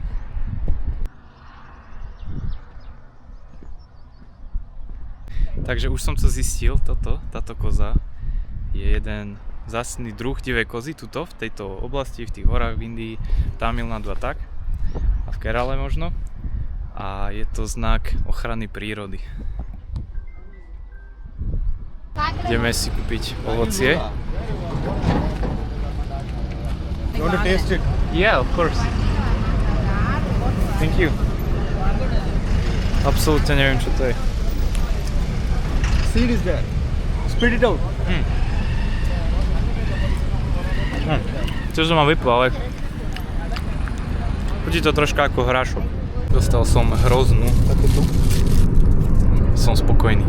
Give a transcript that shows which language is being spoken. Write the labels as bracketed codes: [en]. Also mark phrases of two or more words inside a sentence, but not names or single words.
[sk] Takže už som to zistil, táto koza je jeden vzácny druh divej kozy tuto, v tejto oblasti, v tých horách v Indii, Tamil Nadu a tak. A v Kerale možno. A je to znak ochrany prírody. Ideme si kúpiť ovocie. [en] You want to taste it? Yeah, of course. Thank you. [sk] Absolútne neviem, čo to je. [en] Seed is there. Spit it out. [sk] Čo som ma vypol, ale chutí to troška ako hrášok. Dostal som hroznú takúto. Som spokojný.